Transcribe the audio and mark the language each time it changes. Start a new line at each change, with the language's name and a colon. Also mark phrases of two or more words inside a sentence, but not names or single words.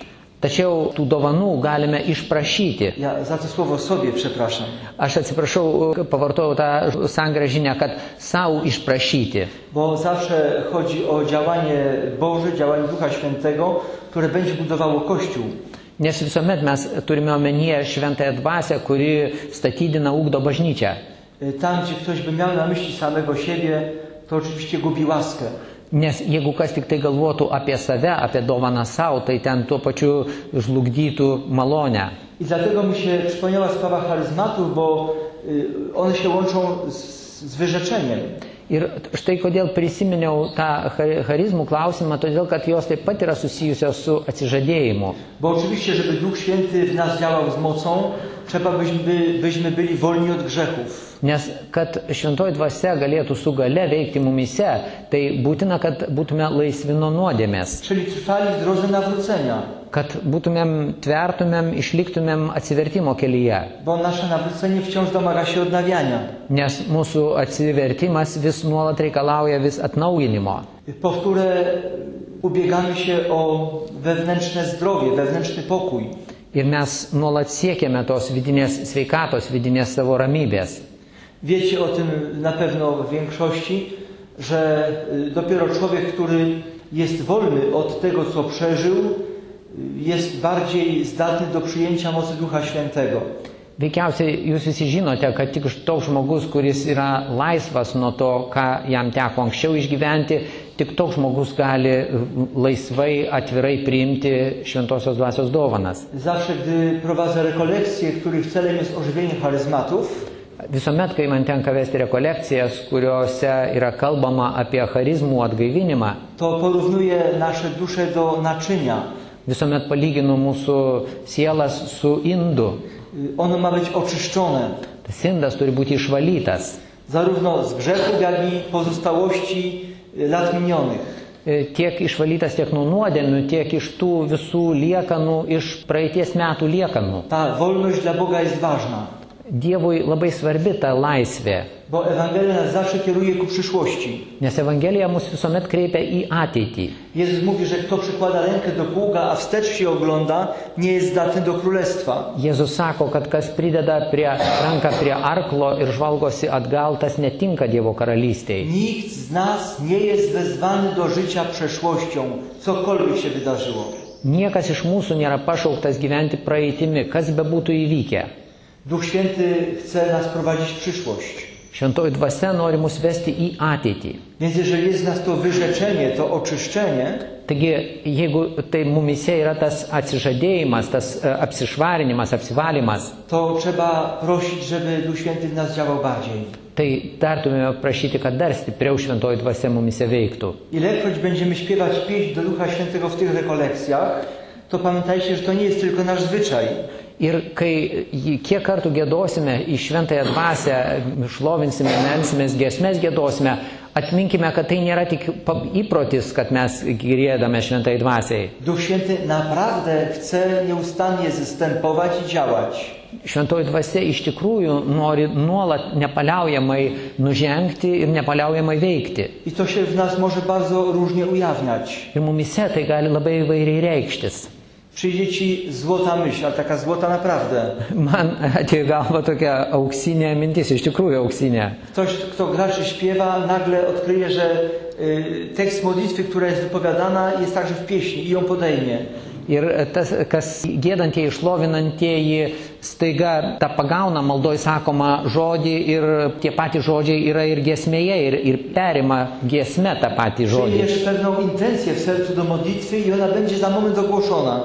Lithuanian: Tačiau tų dovanų galime išprašyti.
Polish: Ja za to słowo sobie przepraszam.
Lithuanian: Aš atsiprašau, pavartojau tą sangrąžinę, kad savo išprašyti.
Polish: Bo zawsze chodzi o działanie Boże, działanie Ducha Świętego, które będzie budowało Kościół.
Lithuanian: Nes visuomet mes turime omenyje Šventąją Dvasią, kuri statydina ugdo bažnyčią.
Polish: Tam, gdzie ktoś by miał na myśli samego siebie, to oczywiście gubi łaskę.
Lithuanian: Nes jeigu kas tik tai galvotų apie save, apie dovaną savo, tai ten tuo pačiu žlugdytų malonę.
Polish: I dlatego mi się przypomniała sprawa charyzmatów, bo one się łączą z wyrzeczeniem.
Lithuanian: Ir štai kodėl prisiminiau tą charizmų klausimą, todėl kad jos taip pat yra susijusios su atsižadėjimu.
Polish: Bo oczywiście, żeby Duch Święty w nas działał z mocą, trzeba byśmy byli wolni od grzechów.
Lithuanian: Nes kad Šventoji Dvasia galėtų su gale veikti mumise, tai būtina, kad būtume laisvi nuo nuodėmės.
Polish: Czyli trwali w drodze nawrócenia.
Lithuanian: Kad būtumėm, tvertumėm, išliktumėm atsivertimo kelyje.
Polish: Bo nasze nawrócenie wciąż domaga się odnawiania.
Lithuanian: Nes mūsų atsivertimas vis nuolat reikalauja vis atnaujinimo.
Polish: Powtóre ubiegamy się o wewnętrzne zdrowie, wewnętrzny pokój.
Lithuanian: Ir mes nuolat siekiame tos vidinės sveikatos, vidinės savo ramybės.
Polish: Wiecie o tym na pewno w większości, że dopiero człowiek, który jest wolny od tego, co przeżył, jest bardziej zdatny do przyjęcia mocy Ducha Świętego.
Lithuanian: Veikiausiai jūs visi žinote, kad tik toks žmogus, kuris yra laisvas nuo to, ką jam teko anksčiau išgyventi, tik toks žmogus gali laisvai, atvirai priimti Šventosios Dvasios dovanas.
Polish: Zawsze, gdy prowadzę rekolekcje, których celem jest ożywienie charyzmatów,
Lithuanian: Visuomet, kai man tenka vesti rekolekcijas, kuriuose yra kalbama apie charizmų atgaivinimą,
Polish: to porównuję nasze dusze do naczynia.
Lithuanian: Visuomet palyginu mūsų sielas su indu.
Polish: Ono ma być oczyszczone.
Lithuanian: Tas indas turi būti išvalytas.
Polish: Zarówno z grzechów, jak i pozostałości lat minionych.
Lithuanian: Tiek išvalytas tiek nuo nuodėmių, tiek iš tų visų liekanų, iš praeities metų liekanų.
Polish: Ta wolność dla Boga jest ważna.
Lithuanian: Dievui labai svarbi ta laisvė,
Polish: bo Ewangelia nas zawsze kieruje ku przyszłości.
Lithuanian: nes Evangelija mus visuomet kreipia į ateitį.
Polish: Jezus mówi, że kto przykłada rękę do pługa, a wstecz się ogląda, nie jest zdatny do królestwa.
Lithuanian: Jėzus sako, kad kas prideda ranką prie arklo ir žvalgosi atgal, tas netinka Dievo karalystėje.
Polish: Nikt z nas nie jest wezwany do życia przeszłością, cokolwiek się wydarzyło.
Lithuanian: Niekas iš mūsų nėra pašauktas gyventi praeitimi, kas bebūtų įvykę.
Polish: Duch Święty chce nas prowadzić w przyszłość.
Lithuanian: Šventoji dvasia nori mus vesti į ateitį.
Polish: Więc jeżeli jest w nas to wyrzeczenie, to oczyszczenie,
Lithuanian: Taigi, jeigu tai mumise yra tas atsižadėjimas, tas apsišvarinimas, apsivalymas,
Polish: to trzeba prosić, żeby Duch Święty w nas działał bardziej.
Lithuanian: tai dar turime prašyti, kad dar stipriau šventoji dvasia mumise veiktų.
Polish: Ilekroć będziemy śpiewać pieśń do Ducha Świętego w tych rekolekcjach, to pamiętajcie, że to nie jest tylko nasz zwyczaj.
Lithuanian: Ir kiek kartų giedosime į šventąją dvasią, šlovinsime, melsimės, giesmės giedosime, atminkime, kad tai nėra tik įprotis, kad mes giedame šventai dvasiai.
Polish: Duch Święty naprawdę chce nieustannie zastępować i działać.
Lithuanian: Šventoji dvasia iš tikrųjų nori nuolat nepaliaujamai nužengti ir nepaliaujamai veikti.
Polish: I to się w nas może bardzo różnie ujawniać.
Lithuanian: Ir mumise tai gali labai įvairiai reikštis.
Polish: Przyjdzie ci złota myśl, ale taka złota naprawdę.
Lithuanian: Man atėjo galva tokia auksinė mintis, iš tikrųjų auksinė.
Polish: Ktoś, kto gra czy śpiewa, nagle odkryje, że tekst modlitwy, która jest wypowiadana, jest także w pieśni i ją podejmie.
Lithuanian: Ir tas, kas giedantieji, šlovinantieji, staiga tą pagauna maldoj sakoma žodį ir tie patys žodžiai yra ir giesmėje ir perima giesme tą patį žodį.
Polish: Przyjmiesz pewną intencję w sercu do modlitwy i ona będzie za moment ogłoszona.